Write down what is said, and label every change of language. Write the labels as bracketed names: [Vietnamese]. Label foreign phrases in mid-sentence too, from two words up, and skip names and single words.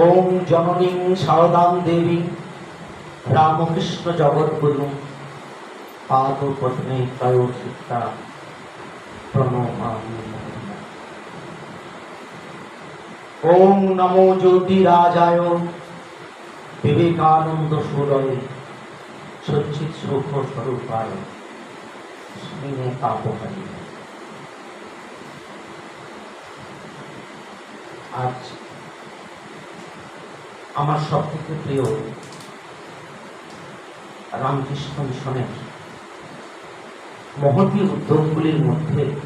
[Sanskrit] ओम जननी शारदां देवी रामकृष्ण जगद्गुरु पाद पद्मे त्रयोचित्ता प्रणमामि। ओम नमो ज्योतिराजाय विवेकानंद सूरय सच्चित सुख स्वरूपाय स्नेह तापहारी। [Bangla] आज আমার সবথেকে প্রিয় রামকৃষ্ণ মিশনের মহতী উদ্যোগগুলির মধ্যে